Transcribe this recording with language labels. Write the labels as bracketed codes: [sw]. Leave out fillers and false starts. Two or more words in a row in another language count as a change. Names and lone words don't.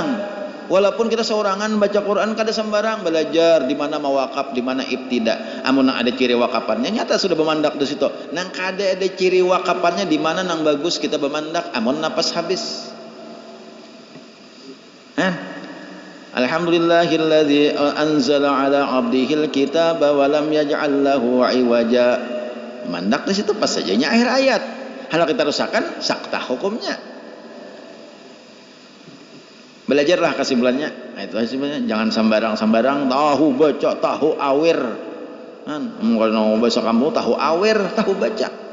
[bjn] Walaupun kita seorangan baca Quran kada sembarang, belajar di mana mawakaf, di mana ibtida. Amun ada ciri wakafannya nyata sudah bemandak di situ. Nang kada ada ciri wakafannya di mana nang bagus kita bemandak amun napas habis. [ar] الحمد لله الذي أنزل على عبده الكتاب ولم يجعل له عوجا. [bjn] Mandak di situ pas sajanya akhir ayat. Kalau kita rusakan saktah hukumnya. Belajarlah kesimpulannya. Nah, itu kesimpulannya. Jangan sembarang tahu baca, tahu awir. Kalau bahasa kamu tahu awir, tahu baca.